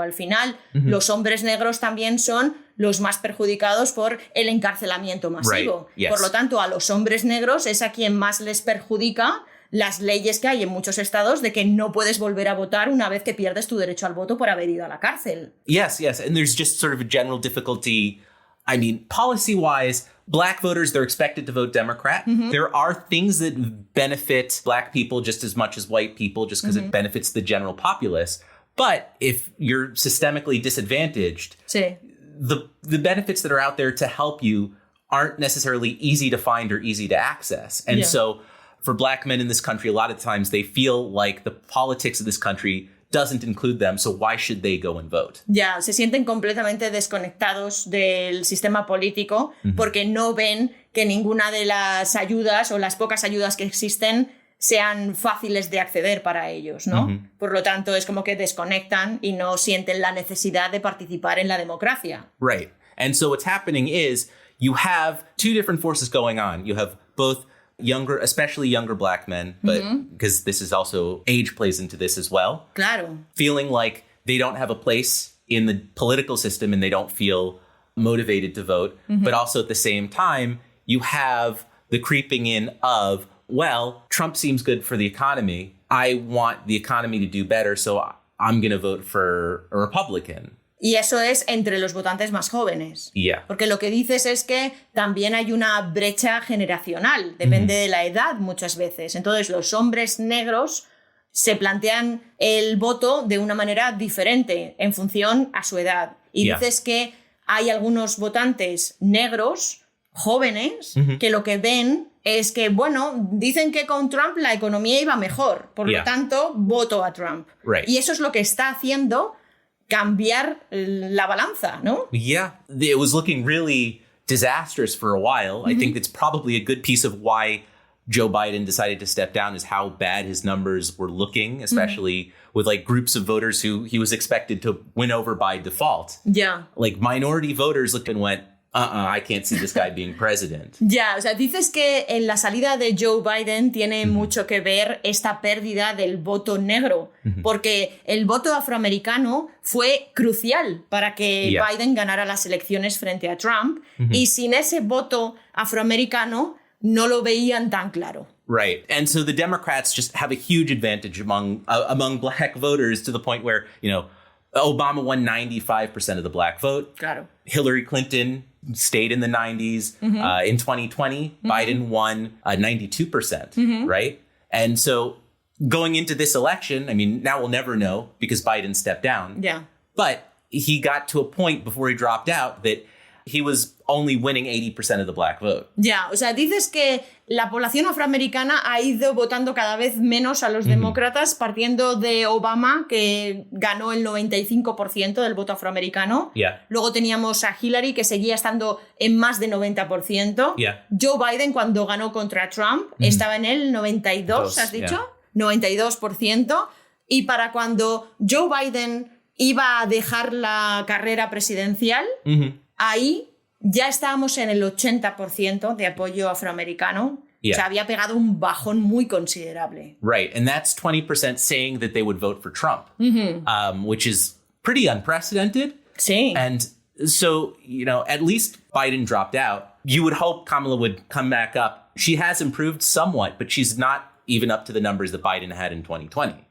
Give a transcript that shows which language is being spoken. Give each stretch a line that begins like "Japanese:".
Spanish: Al final, los hombres negros también son los más perjudicados por el encarcelamiento masivo. Por lo tanto, a los hombres negros es a quien más les perjudica las leyes que hay en muchos estados de que no puedes volver a votar una vez que pierdes tu derecho al voto por haber ido a la cárcel.
English: Yes. And there's just sort of a general difficulty. I mean, policy-wise, black voters, they're expected to vote Democrat. There are things that benefit black people just as much as white people just because it benefits the general populace. But if you're systemically disadvantaged, the benefits that are out there to help you aren't necessarily easy to find or easy to access. And so for black men in this country, a lot of times they feel like the politics of this country doesn't include them, so why should they go and vote?
Spanish: Ya, se sienten completamente desconectados del sistema político porque no ven que ninguna de las ayudas o las pocas ayudas que existen sean fáciles de acceder para ellos, ¿no? Por lo tanto, es como que desconectan y no sienten la necesidad de participar en la democracia.
English: Right. And so what's happening is you have two different forces going on. You have both younger, especially younger black men, but because this is also age plays into this as well.
Spanish: Claro.
English: Feeling like they don't have a place in the political system and they don't feel motivated to vote. But also at the same time, you have the creeping in of, well, Trump seems good for the economy. I want the economy to do better, so I'm going to vote for a Republican.
Spanish: Y eso es entre los votantes más jóvenes.
English: Yeah.
Spanish: Porque lo que dices es que también hay una brecha generacional. Depende de la edad muchas veces. Entonces, los hombres negros se plantean el voto de una manera diferente en función a su edad. Y dices que hay algunos votantes negros, jóvenes, que lo que ven es que, bueno, dicen que con Trump la economía iba mejor. Por lo tanto, voto a Trump.
English: Right.
Spanish: Y eso es lo que está haciendo cambiar la balanza, ¿no?
English: Yeah. It was looking really disastrous for a while. I think it's probably a good piece of why Joe Biden decided to step down is how bad his numbers were looking, especially with like groups of voters who he was expected to win over by default. Yeah. Like minority voters looked and went, I can't see this guy being president.
Spanish: Ya, o sea, dices que en la salida de Joe Biden tiene mucho que ver esta pérdida del voto negro, porque el voto afroamericano fue crucial para que Biden ganara las elecciones frente a Trump, y sin ese voto afroamericano no lo veían tan claro.
English: Right. And so the Democrats just have a huge advantage among black voters to the point where, you know, Obama won 95% of the black vote.
Spanish: Claro.
English: Hillary Clinton stayed in the 90s. In 2020, Biden won 92%, right? And so going into this election, I mean, now we'll never know because Biden stepped down. Yeah. But he got to a point before he dropped out that he was only winning 80% of the black vote.
Spanish: Ya, o sea, dices que la población afroamericana ha ido votando cada vez menos a los demócratas, partiendo de Obama, que ganó el 95% del voto afroamericano.
English: Yeah.
Spanish: Luego teníamos a Hillary, que seguía estando en más de 90%.
English: Yeah.
Spanish: Joe Biden, cuando ganó contra Trump, estaba en el 92%, ¿has dicho? 92%. Y para cuando Joe Biden iba a dejar la carrera presidencial, ahí ya estábamos en el 80% de apoyo afroamericano. O sea, había pegado un bajón muy considerable.
English: Right, and that's 20% saying that they would vote for Trump, which is pretty unprecedented.
Spanish: Sí.
English: And so, you know, at least Biden dropped out. You would hope Kamala would come back up. She has improved somewhat, but she's not even up to the numbers that Biden had in 2020.